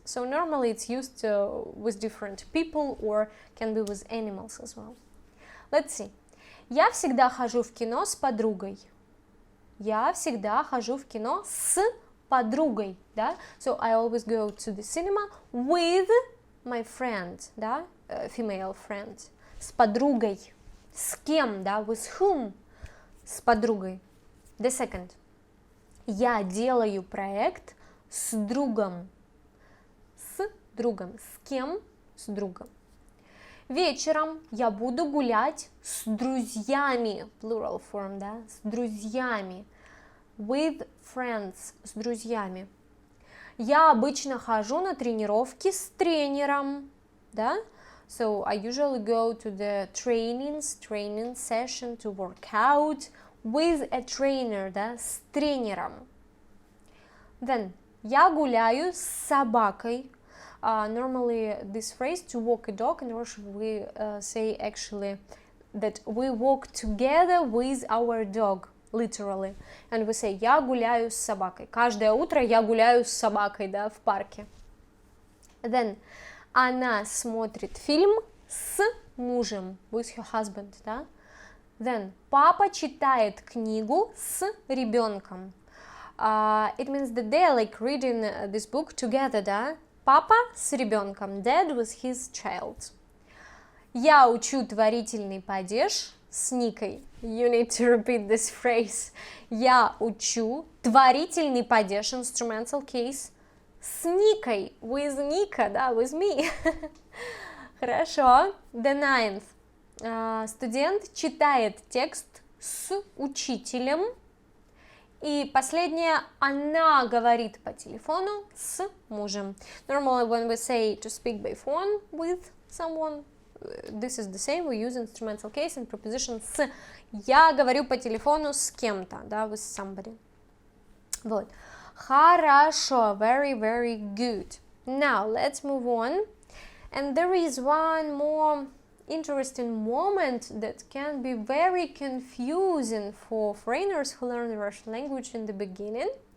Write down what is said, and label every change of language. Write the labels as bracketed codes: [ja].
[en] So normally it's used with different people or can be with animals as well. Let's see. [ru] Я всегда хожу в кино с подругой. Я всегда хожу в кино с подругой, да? [en] So I always go to the cinema with my friend, да? Female friend. [ru] С подругой. С кем, да? [en] With whom? С подругой. The second. [ru] Я делаю проект с другом. С другом. С кем? С другом. Вечером я буду гулять с друзьями. [en] Plural form, да? [ru] С друзьями. [en] With friends. [ru] С друзьями. Я обычно хожу на тренировки с тренером. Да? [en] So I usually go to the training session to work out with a trainer, да? [ru] С тренером. Then, я гуляю с собакой. [en] Normally this phrase, to walk a dog, in Russian we say actually that we walk together with our dog, literally. And we say, [ru] я гуляю с собакой. Каждое утро я гуляю с собакой, да, в парке. Then, она смотрит фильм с мужем, [en] with her husband, [ru] да. Then, папа читает книгу с ребенком. [en] It means that they are like reading this book together, да. [ru] Папа с ребенком, [en] dad with his child. [ru] Я учу творительный падеж с Никой. [en] You need to repeat this phrase. [ru] Я учу творительный падеж, [en] instrumental case, [ru] с Никой, [en] with Nika, [ru] да, [en] with me. Хорошо. The ninth. [ru] Студент читает текст с учителем. И последнее, она говорит по телефону с мужем. [en] Normally when we say to speak by phone with someone, this is the same, we use instrumental case and preposition с. [ru] Я говорю по телефону с кем-то, да, [en] with somebody. [ru] Вот. [en] Хорошо, very, very good. Now, let's move on. And there is one more interesting moment that can be very confusing for foreigners who learn the Russian language in the beginning.